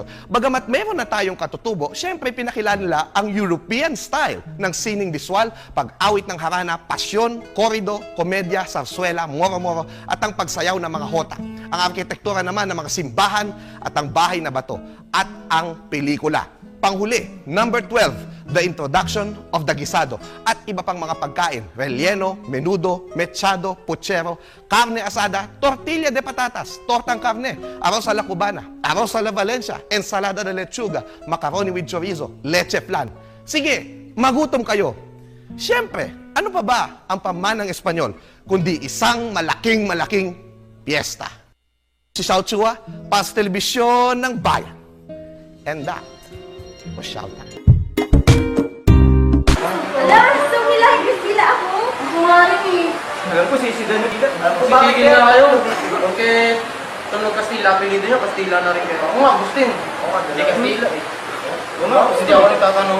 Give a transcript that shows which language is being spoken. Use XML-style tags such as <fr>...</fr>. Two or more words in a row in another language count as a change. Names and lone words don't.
<tl>Bagamat meron na tayong katutubo, syempre pinakilala nila ang</tl> <en>European style</en> <tl>ng sining visual, pag-awit ng harana, pasyon, korido, komedya, sarsuela, moro-moro, at ang pagsayaw ng mga hota. Ang arkitektura naman ng mga simbahan at ang bahay na bato, at ang pelikula. Panghuli,</tl> <en>number 12, the introduction of the gisado</en> <tl>at iba pang mga pagkain,</tl> <es>relleno, menudo, mechado, puchero, carne asada, tortilla de patatas, tortang karne, arroz a la cubana, arroz a la Valencia, ensalada de lechuga,</es> <en>macaroni with chorizo,</en> <es>leche flan.</es> <tl>Sige, magutom kayo. Siyempre, ano pa ba ang pamanang Espanyol kundi isang malaking piyesta? Si Xiao Chua, para sa telebisyon ng bayan.</tl> <en>And that was Xiao Time.</en> <tl>Wala, sumilagay sila ako. Ako nga rin eh. Alam ko, sisidan na kita. Sisigil na kayo. Okay, tunog Kastila, pilitin nyo, Kastila na rin kayo. Ako nga, Agustin. Hindi Kastila eh. Oo nga, hindi ako nagtatanong.</tl>